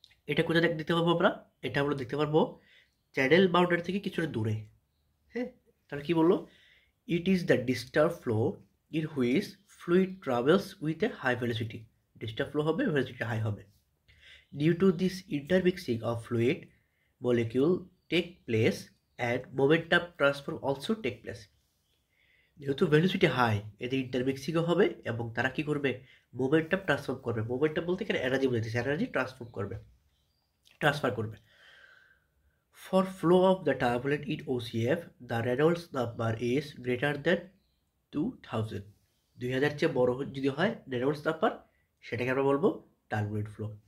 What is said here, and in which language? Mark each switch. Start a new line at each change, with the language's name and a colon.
Bangla: এটা কোথায় দেখতে পাবো আমরা, এটা আমরা দেখতে পারবো চ্যানেল বাউন্ডারি থেকে কিছুটা দূরে। হ্যাঁ, তাহলে কি বললো,
English: it is the disturb flow in which fluid travels with a high velocity,
Bangla: disturb flow হবে, ভেলোসিটি হাই হবে।
English: Due to this intermixing of fluid molecule take place and momentum transfer also take place।
Bangla: যেহেতু velocity high, এদের ইন্টারমিক্সিংও হবে এবং তারা কি করবে, momentum transform করবে। মোমেন্টাম বলতে এখানে এনার্জি বলতেছে, এনার্জি ট্রান্সফর্ম করবে, ট্রান্সফার করবে।
English: for flow of the turbulent in OCF the Reynolds number is greater than 2000,
Bangla: 2000 চেয়ে বড় যদি হয় রেনল্ডস নাম্বার, সেটাকে আমরা বলবো টার্বুলেন্ট ফ্লো।